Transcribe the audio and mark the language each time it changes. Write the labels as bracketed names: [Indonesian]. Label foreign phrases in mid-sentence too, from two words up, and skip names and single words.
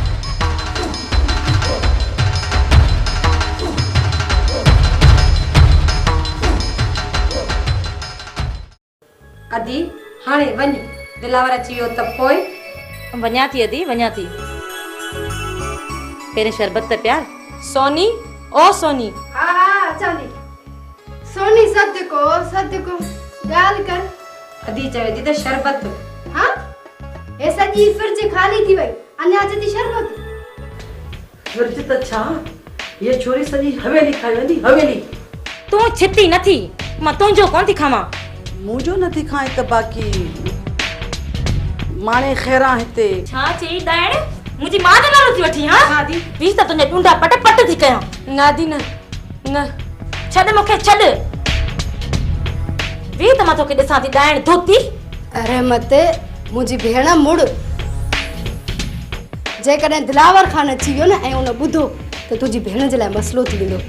[Sindhi] अदी हाणे वञ दिलावर अची वियो त पोइ वञा थी अदी वञा थी। पहिरें शरबत त प्यार। सोनी ओ सोनी। हा हा अचां थी। सोनी सत्य को ॻाल्हि कर। अदी चवे थी त शरबत। हाँ हे सॼी फ्रिज खाली थी वई अञा अचे थी शरबत। फ्रिज त छा ये छोरी सॼी हवेली खाई वेंदी हवेली। तूं छिती नथी मां तुंहिंजो कोन थी खावां। मुंहिंजो नथी खाए त बाक़ी माणे ख़ैरा हिते छा चई दाइण मुंहिंजी मां जो नालो थी वठी। हाँ हाँ दी वीस त तुंहिंजा टूंडा पट थी कयां। नादी न न छॾ मूंखे छॾ वी त मां तोखे ॾिसां थी दाइण धोती। रहमत मुंहिंजी भेण मुड़ जेकॾहिं दिलावर खान अची वियो न ऐं उन ॿुधो त तुंहिंजी भेण जे लाइ मसइलो थी वेंदो।